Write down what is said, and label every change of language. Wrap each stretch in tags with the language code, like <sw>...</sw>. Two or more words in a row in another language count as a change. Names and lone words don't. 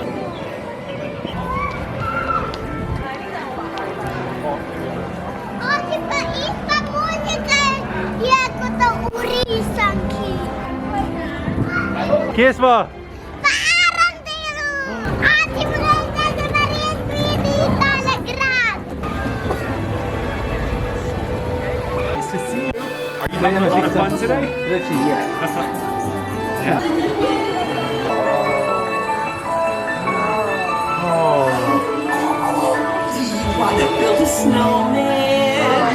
<sl>Oči pa ista muzika je kot v risanki. Kje smo? Pa Arendellu. Oči pa da na res pridi tale grad.</sl> <en>Are you having a lot of fun today? Yeah. Do you want to build a snowman?</en>